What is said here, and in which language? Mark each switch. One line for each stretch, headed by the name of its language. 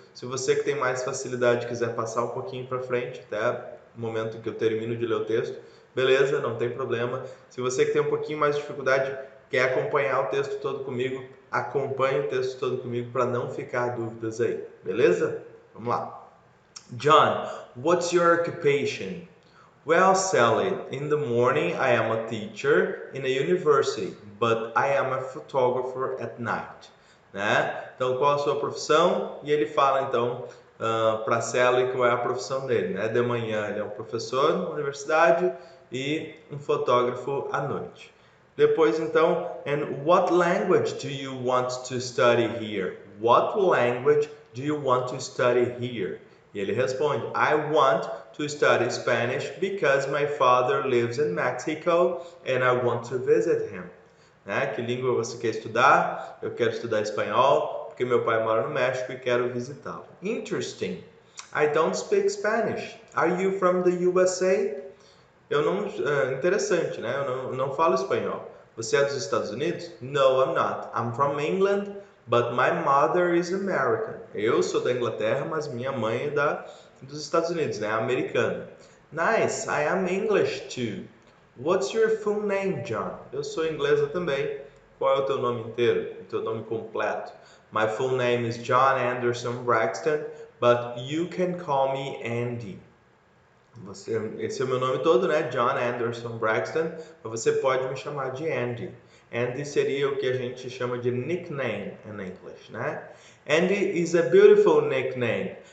Portuguese: Se você que tem mais facilidade quiser passar um pouquinho para frente, até o momento que eu termino de ler o texto, beleza, não tem problema. Se você que tem um pouquinho mais de dificuldade, quer acompanhar o texto todo comigo, acompanhe o texto todo comigo para não ficar dúvidas aí, beleza? Vamos lá.
English: John, what's your occupation? Well, Sally, in the morning I am a teacher in a university, but I am a photographer at night.
Portuguese: Né? Então, qual a sua profissão? E ele fala, então, para Sally qual é a profissão dele. Né? De manhã ele é um professor na universidade e um fotógrafo à noite. Depois, então,
English: and what language do you want to study here? What language do you want to study here?
Portuguese: E ele responde,
English: I want to study Spanish because my father lives in Mexico and I want to visit him.
Portuguese: Né? Que língua você quer estudar? Eu quero estudar espanhol porque meu pai mora no México e quero visitá-lo.
English: Interesting. I don't speak Spanish. Are you from the USA?
Portuguese: Eu não, interessante, né? Eu não falo espanhol. Você é dos Estados Unidos?
English: No, I'm not. I'm from England, but my mother is American.
Portuguese: Eu sou da Inglaterra, mas minha mãe é dos Estados Unidos, né?
English: Americana. Nice, I am English too. What's your full name, John?
Portuguese: Eu sou inglesa também. Qual é o teu nome inteiro? O teu nome completo?
English: My full name is John Anderson Braxton, but you can call me Andy.
Portuguese: Esse é o meu nome todo, né? John Anderson Braxton, mas você pode me chamar de Andy. Andy seria o que a gente chama de
English: nickname in English,
Portuguese: né?
English: Andy is a beautiful nickname.